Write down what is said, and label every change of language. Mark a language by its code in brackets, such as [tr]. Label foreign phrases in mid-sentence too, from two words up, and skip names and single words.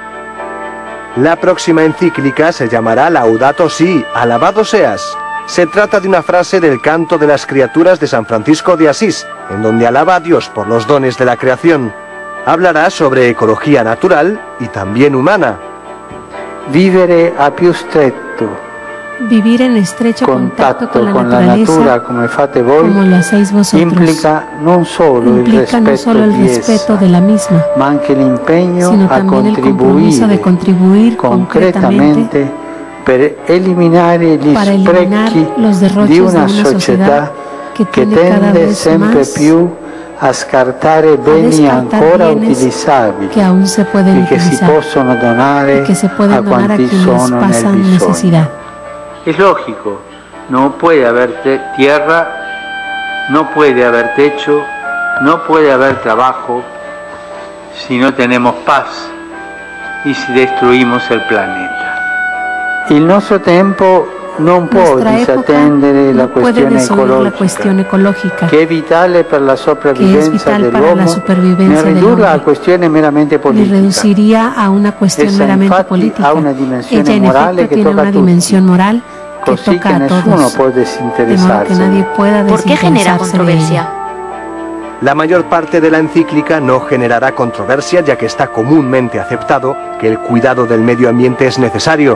[es] La próxima encíclica se llamará Laudato Si, alabado seas. Se trata de una frase del Canto de las Criaturas de San Francisco de Asís, en donde alaba a Dios por los dones de la creación. Hablará sobre ecología natural y también humana. [it] vivere a più stretto [es] Vivir en estrecho contacto con la [it] natura [es] naturaleza, [it] come fate voi, [es] como lo hacéis vosotros, [it] implica non solo [es] implica no solo el respeto de la misma, [it] ma anche l'impegno [es] sino [it] a [es] también el compromiso de contribuir concretamente [it] per eliminare gli [es] para eliminar [it] sprechi [es] los [it] di [es] derroches de [it] una [es] una sociedad [it] società [es] que [it] che [es] tiene cada [it] tende [es] vez [it] sempre [es] más [it] più a scartare beni [es] descartar [it] ancora [es] bienes [it] utilizzabili [es] que aún se pueden [it] e che si [es] utilizar [it] possono donare [es] y que se pueden [it] a [es] donar a [it] quanti [es] quienes [it] sono nel [es] pasan [it] bisogno. [es] necesidad. Es lógico, no puede haber tierra, no puede haber techo, no puede haber trabajo si no tenemos paz y si destruimos el planeta. [it] Il nostro tempo non può disattendere la questione ecologica, che è vitale per la sopravvivenza dell'uomo, ne ridurla a questione meramente politica. [es] Li reduciría a una cuestión meramente política. Ella en efecto tiene una dimensión moral que toca a todos, de modo que nadie pueda ¿Por qué genera controversia? La mayor parte de la encíclica no generará controversia, ya que está comúnmente aceptado que el cuidado del medio ambiente es necesario.